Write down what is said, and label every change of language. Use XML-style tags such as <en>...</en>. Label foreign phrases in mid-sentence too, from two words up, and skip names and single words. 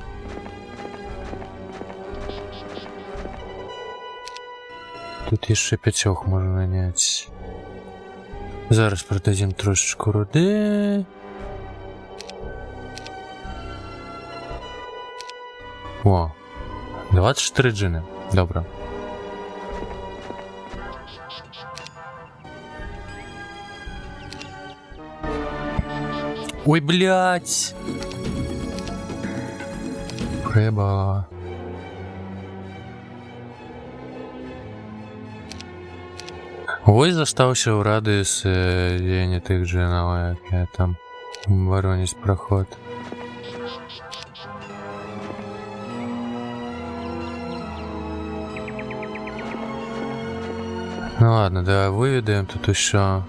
<be>Тут яшчэ 5 можна наняць. Зараз продадзім трошечку руды. О, 24 джины. Добра.</be> <ru>Ой, блядь!</ru> <uk>Треба.</uk> <be>Ось застаўся ў радыус дзеяння тых джинаў, як я там вароніць праход.</be> <ru>Ну ладно, давай выведаем тут усё.</ru>